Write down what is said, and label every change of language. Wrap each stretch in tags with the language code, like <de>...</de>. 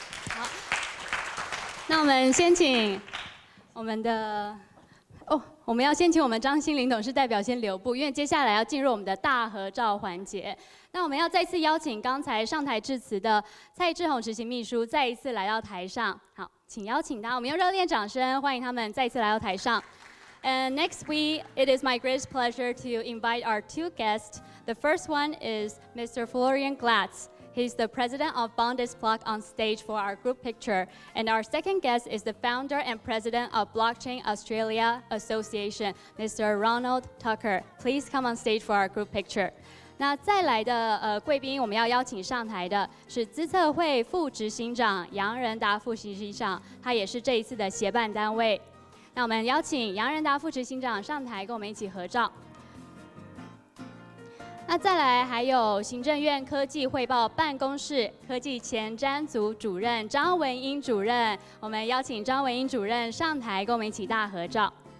<zh>好，那我们先请我们的我们要先请我们张欣凌董事代表先留步，因为接下来要进入我们的大合照环节。那我们要再次邀请刚才上台致辞的蔡志宏执行秘书再一次来到台上。好，请邀请他，我们用热烈掌声欢迎他们再次来到台上。</zh> <en>And next it is my great pleasure to invite our two guests. The first one is Mr. Florian Glatz. He's the president of Bondisblock on stage for our group picture. And our second guest is the founder and president of Blockchain Australia Association, Mr. Ronald Tucker. Please come on stage for our group picture.</en> <zh>那再来的贵宾，我们要邀请上台的是资策会副执行长杨仁达副执行长，他也是这一次的协办单位。那我们邀请杨仁达副执行长上台，跟我们一起合照。那再来还有行政院科技汇报办公室科技前瞻组主任张文英主任，我们邀请张文英主任上台跟我们一起大合照。</zh>